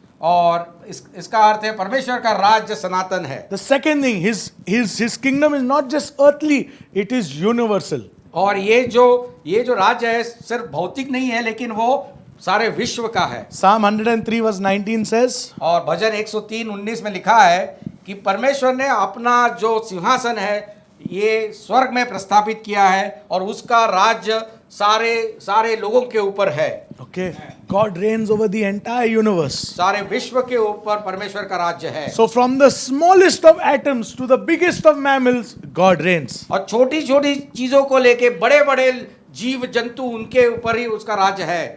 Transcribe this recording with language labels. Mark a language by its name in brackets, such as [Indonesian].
[Hindi] और इसका अर्थ है परमेश्वर का राज्य सनातन है। [English] The second thing, his kingdom is not just earthly, it is universal. [Hindi] और ये जो राज्य है सिर्फ भौतिक नहीं है, लेकिन वो सारे विश्व का है। [English] Psalm 103 verse 19 says, [Hindi] और भजन 103:19 में लिखा है कि परमेश्वर ने अपना जो सिंहासन है ये स्वर्ग में प्रस्थापित किया है, और उसका राज्य सारे लोगों के ऊपर है। [English] okay, God reigns over the entire universe. [Hindi] सारे विश्व के ऊपर परमेश्वर का राज्य है। [English] So from the smallest of atoms to the biggest of mammals, God reigns. [Hindi] और छोटी छोटी चीजों को लेके बड़े बड़े जीव जंतु, उनके ऊपर ही उसका राज्य है।